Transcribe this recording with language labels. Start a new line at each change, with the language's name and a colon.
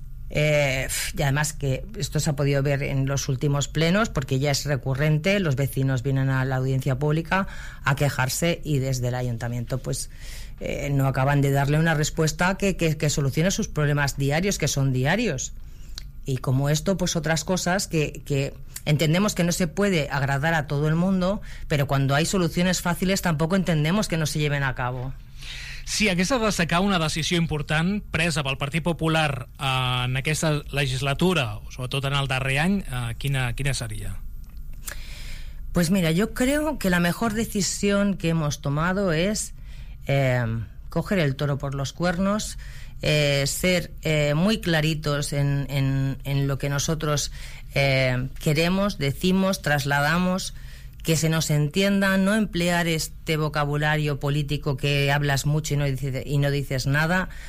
Spanish: Y además que esto se ha podido ver en los últimos plenos, porque ya es recurrente, los vecinos vienen a la audiencia pública a quejarse y desde el ayuntamiento no acaban de darle una respuesta que solucione sus problemas diarios, que son diarios. Y como esto, pues otras cosas que entendemos que no se puede agradar a todo el mundo, pero cuando hay soluciones fáciles tampoco entendemos que no se lleven a cabo.
Catalan: Si hagués de destacar una decisió important presa pel Partit Popular en aquesta legislatura, o sobretot en el darrer any, quina seria?
Spanish: Pues mira, yo creo que la mejor decisión que hemos tomado es coger el toro por los cuernos, ser muy claritos en lo que nosotros queremos, decimos, trasladamos, que se nos entienda, no emplear este vocabulario político que hablas mucho y no dices nada.